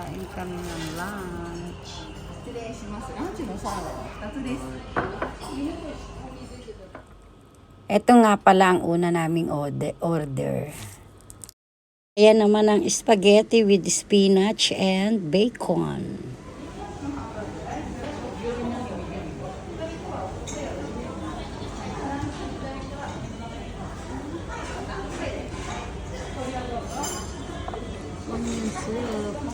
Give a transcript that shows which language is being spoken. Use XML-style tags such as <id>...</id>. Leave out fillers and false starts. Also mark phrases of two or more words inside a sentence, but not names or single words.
<tl>kami ng lunch.</tl> <ja>失礼します。ランチのサラダが2つです。</ja> <tl>Ito nga pala ang una naming order. Ayan naman ang</tl> <en>spaghetti with spinach and bacon.</en> <tl>Soup.</tl>